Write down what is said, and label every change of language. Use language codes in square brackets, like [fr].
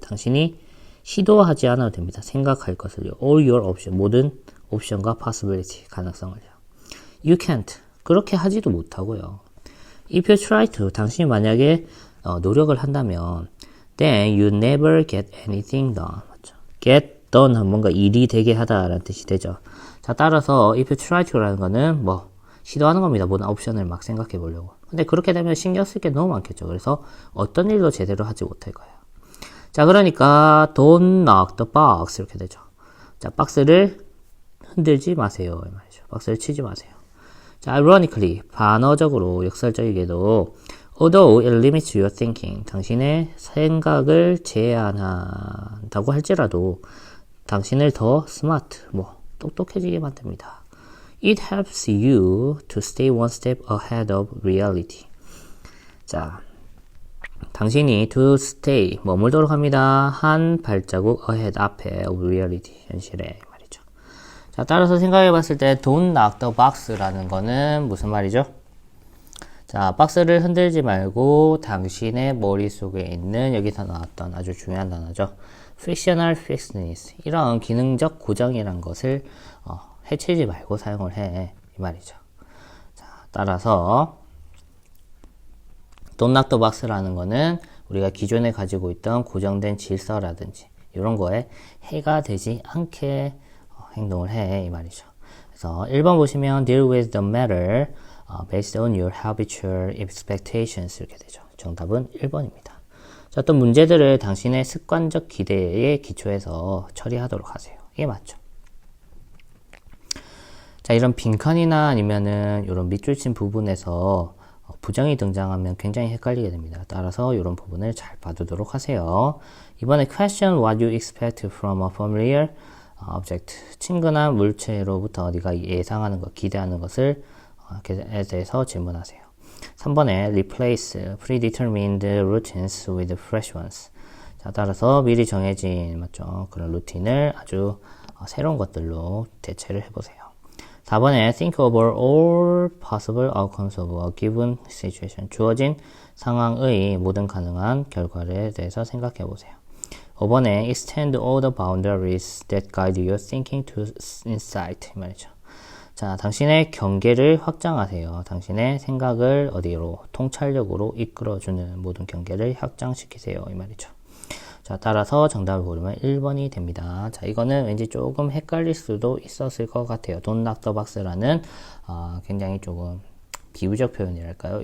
[ko] 당신이 시도하지 않아도 됩니다. 생각할 것을요. [en] All your options. [ko] 모든 옵션과 possibility. 가능성을요. [en] You can't. [ko] 그렇게 하지도 못하고요. [en] If you try to, [ko] 당신이 만약에 노력을 한다면 [en] then you never get anything done. [ko] 맞죠? get done 하면 뭔가 일이 되게 하다라는 뜻이 되죠. 자, 따라서 [en] if you try to [ko] 라는 거는 뭐 시도하는 겁니다. 모든 옵션을 막 생각해 보려고. 근데 그렇게 되면 신경 쓸 게 너무 많겠죠. 그래서 어떤 일도 제대로 하지 못할 거예요. 자, 그러니까 [en] don't knock the box [ko] 이렇게 되죠. 자, 박스를 흔들지 마세요. 이 말이죠. 박스를 치지 마세요. 자, ironically, 반어적으로 역설적이게도 [en] although it limits your thinking, [ko] 당신의 생각을 제한한다고 할지라도 당신을 더 smart, 똑똑해지게 만듭니다. [en] It helps you to stay one step ahead of reality. [ko] 자, 당신이 to stay, 머물도록 합니다. 한 발자국 ahead, 앞에 of reality, 현실에 말이죠. 자, 따라서 생각해 봤을 때 [en] don't knock the box [ko] 라는 거는 무슨 말이죠? 자, 박스를 흔들지 말고 당신의 머릿속에 있는 여기서 나왔던 아주 중요한 단어죠. frictional fixedness. 이런 기능적 고정이란 것을 해치지 말고 사용을 해. 이 말이죠. 자, 따라서 [en] don't knock the box [ko] 라는 거는 우리가 기존에 가지고 있던 고정된 질서라든지 이런 거에 해가 되지 않게 행동을 해. 이 말이죠. 그래서 1번 보시면 [en] deal with the matter based on your habitual expectations [ko] 이렇게 되죠. 정답은 1번입니다. 자, 어떤 문제들을 당신의 습관적 기대에 기초해서 처리하도록 하세요. 이게 맞죠. 자, 이런 빈칸이나 아니면은 이런 밑줄 친 부분에서 부정이 등장하면 굉장히 헷갈리게 됩니다. 따라서 이런 부분을 잘 봐두도록 하세요. [en] 이번에 question what you expect from a familiar object. [ko] 친근한 물체로부터 네가 예상하는 것, 기대하는 것을 에 대해서 질문하세요. [en] 3번에 replace predetermined routines with fresh ones. [ko] 자, 따라서 미리 정해진 맞죠? 그런 루틴을 아주 새로운 것들로 대체를 해보세요. [en] 4번에 think over all possible outcomes of a given situation. [ko] 주어진 상황의 모든 가능한 결과에 대해서 생각해 보세요. [en] 5번에 extend all the boundaries that guide your thinking to insight. [ko] 이 말이죠. 자, 당신의 경계를 확장하세요. 당신의 생각을 어디로? 통찰력으로 이끌어주는 모든 경계를 확장시키세요. 이 말이죠. 자, 따라서 정답을 고르면 1번이 됩니다. 자, 이거는 왠지 조금 헷갈릴 수도 있었을 것 같아요. [en] Don't knock the box [ko] 라는 굉장히 조금 비유적 표현이랄까요?